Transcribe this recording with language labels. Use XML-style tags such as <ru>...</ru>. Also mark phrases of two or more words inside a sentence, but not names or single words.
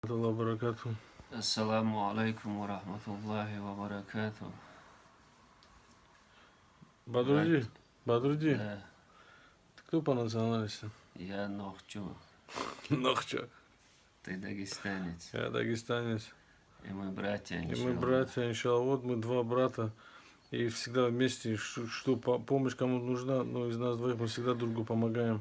<ar>Баракату. السلام عليكم ورحمة الله وبركاته.</ar> <ru>Бадрудин, Бадрудин, Да, ты кто по национальности? я Нохчу, Нохча. ты дагестанец, Я дагестанец. и мы братья, И мы иншаллах. братья, иншаллах. Вот мы два брата. И всегда вместе, что помощь кому нужна, ну, из нас двоих мы всегда друг другу помогаем.</ru>